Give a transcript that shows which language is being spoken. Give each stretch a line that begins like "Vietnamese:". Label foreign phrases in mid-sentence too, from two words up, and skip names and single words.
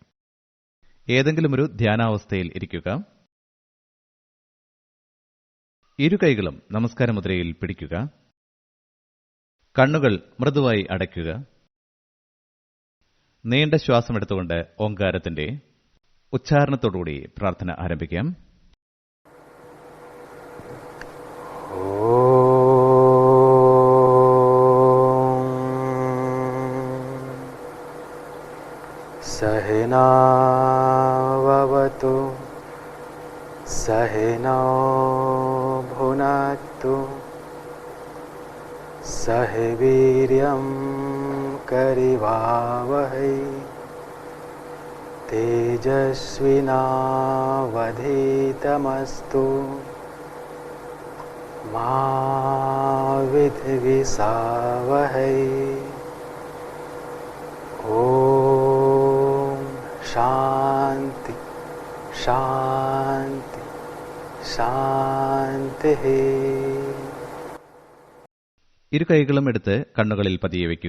Malayalam: ഏതെങ്കിലും ഒരു ധ്യാനാവസ്ഥയിൽ ഇരിക്കുക. ഇരു കൈകളും നമസ്കാര മുദ്രയിൽ പിടിക്കുക. കണ്ണുകൾ മൃദുവായി അടയ്ക്കുക. നീണ്ട ശ്വാസമെടുത്തുകൊണ്ട് ഓങ്കാരത്തിന്റെ ഉച്ചാരണത്തോടുകൂടി പ്രാർത്ഥന ആരംഭിക്കാം.
Sanskrit: सहनावतु सहनौ भुनक्तु सह वीर्यं करिवावहै तेजस्विनावधीतमस्तु मा विद्विषावहै. ഓം ശാന്തി ശാന്തി ശാന്തി.
Malayalam: ഇരു കൈകളും എടുത്ത് കണ്ണുകളിൽ പതിയെ വയ്ക്കുക.